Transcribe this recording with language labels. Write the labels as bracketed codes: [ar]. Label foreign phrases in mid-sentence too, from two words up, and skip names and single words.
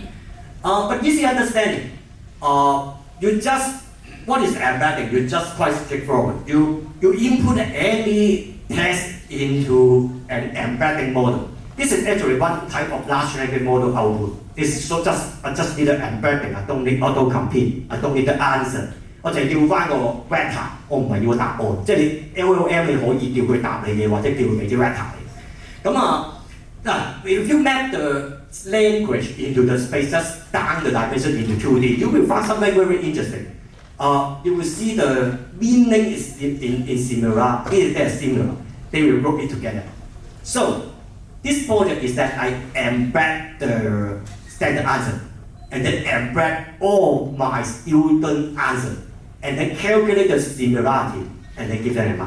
[en] But easy understanding. You just what is embedding? You just quite straightforward. You input any text into an embedding model. This is actually one type of large language model output. This is so I just need an embedding. I don't need auto-complete. I don't need the answer. [yue] 我就要翻個 vector， 我唔係要答案。即係你 LLM 你可以叫佢答你嘅，或者叫佢俾啲 vector 你。 [en] if you map the language into the space, just down the dimension into 2D, you will find something very interesting. You will see the meaning is in similar. They're similar. They will group it together. So this project is that I embed the standard answer and then embed all my student answer and then calculate the similarity and then give them a mark.